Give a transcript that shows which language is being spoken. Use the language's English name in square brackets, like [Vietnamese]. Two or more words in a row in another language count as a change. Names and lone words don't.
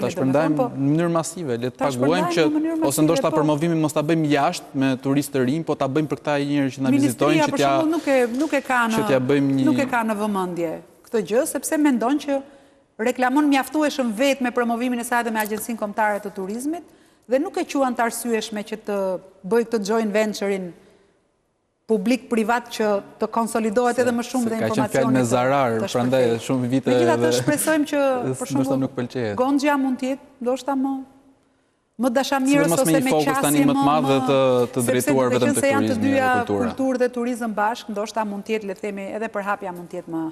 [Albanian] Jo, ta shpërndajmë në mënyrë masive, le të paguajmë që ose ndoshta promovimin mos ta bëjmë jashtë me turistë të rinj, po ta bëjmë për këta njerëz që na vizitojnë, që t'ja nuk e ka në vëmendje këtë gjë, sepse mendon që reklamon mjaftueshëm vetë me promovimin e saj dhe me Agjencinë Kombëtare të Turizmit, dhe nuk e quan të arsyeshme që të bëj këtë [English] joint venture-in [Albanian] publik-privat që të konsolidohet edhe më shumë dhe informacionet. Ka qenë fjalë me zarar, prandaj shumë vite edhe. Megjithatë shpresojmë që për shembull Gonxha mund të jetë ndoshta më dashamirës ose me qasje më të madhe të drejtuar vetëm tek turizmi dhe kultura. Sepse janë të dyja kulturë dhe turizëm bashkë, ndoshta mund të jetë, le të themi, edhe përhapja mund të jetë më.